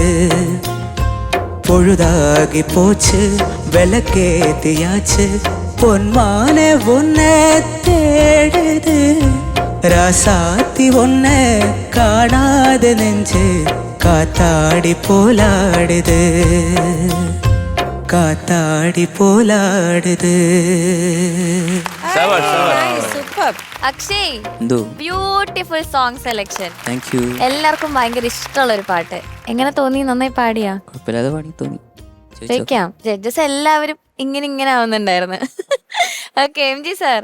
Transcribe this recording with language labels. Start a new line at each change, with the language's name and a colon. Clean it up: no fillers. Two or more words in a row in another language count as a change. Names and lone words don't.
Tamil: பொழுதாகி போச்சு விளக்கேத்தியாச்சு பொன்மான ஒன்ன தேடுது ராசாத்தி ஒன்ன காணாத நெஞ்சு காத்தாடி போலாடுது காத்தாடி போலாடுது
Malayalam: അക്ഷയ്
English: beautiful song selection.
Malayalam: എല്ലാവർക്കും ഭയങ്കര ഇഷ്ടമുള്ള ഒരു പാട്ട്. എങ്ങനെ തോന്നി? നന്നായി പാടിയാ? ചോദിക്കാം. ജഡ്ജസ് എല്ലാവരും ഇങ്ങനെ ആവുന്നുണ്ടായിരുന്നു. ഓക്കെ എം ജി സാർ.